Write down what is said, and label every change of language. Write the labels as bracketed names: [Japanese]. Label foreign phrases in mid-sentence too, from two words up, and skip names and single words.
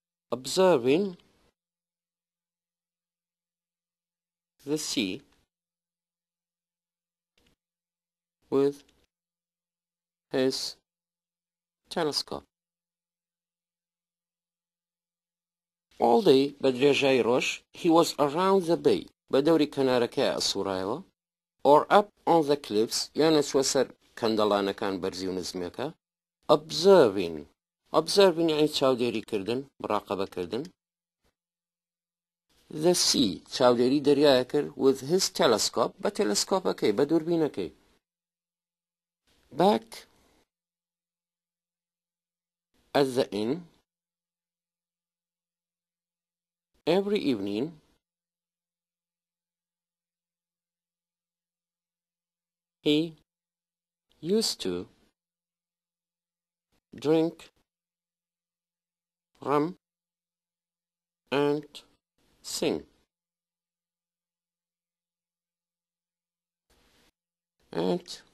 [English] observing the sea with his telescope. All day [Central Kurdish] بدرێژای ڕۆژ [English] he was around the bay [Central Kurdish] بەدەوری کەنارەکەی ئەسوورایەوە [English] or up on the cliffs [Central Kurdish] یانە چوە سەر کەندەڵانەکان بەرزی و نزمێکە observing یعنی چاودێریکردن مراقەبەکردن [English] the sea [Central Kurdish] چاودێری دەریایە کرد [English] with his telescope [Central Kurdish] بە تێلەسکۆپەکەی بە دووربینەکەی [English] back at the inn every evening he used to drink rum and sing and